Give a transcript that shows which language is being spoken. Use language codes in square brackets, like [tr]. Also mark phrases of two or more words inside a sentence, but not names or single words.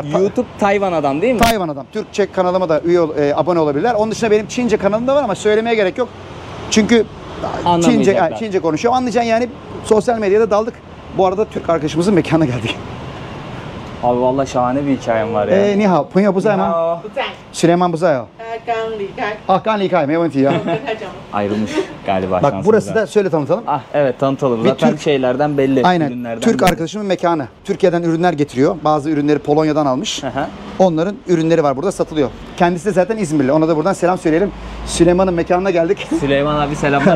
[tr] YouTube Tayvan adam değil mi? Tayvan adam. Türkçe kanalıma da abone olabilirler. Onun dışında benim Çince kanalım da var ama söylemeye gerek yok. Çünkü Anlamayacaklar. Çince konuşuyor. Anlayacaksın yani, sosyal medyada daldık. Bu arada Türk arkadaşımızın mekanına geldik. Abi vallahi şahane bir hikayem var ya. [zh] Ni hao, 朋友不在吗？ [tr] Ya. [zh] 不在， Süleyman 不在哦。他刚离开， Ah, 刚离开，没问题ya. 我跟他讲， [tr] Ayrılmış galiba. Bak burası şansımıza. da söyle tanıtalım. Ah evet, tanıtalım. Bir Zaten Türk- şeylerden belli. Aynen. ürünlerden Türk belli. arkadaşımın mekanı. Türkiye'den ürünler getiriyor. Bazı ürünleri Polonya'dan almış. Hı hı. Onların ürünleri var burada, satılıyor. Kendisi de zaten İzmirli. Ona da buradan selam söyleyelim. Süleyman'ın mekanına geldik. Süleyman abi selamlar.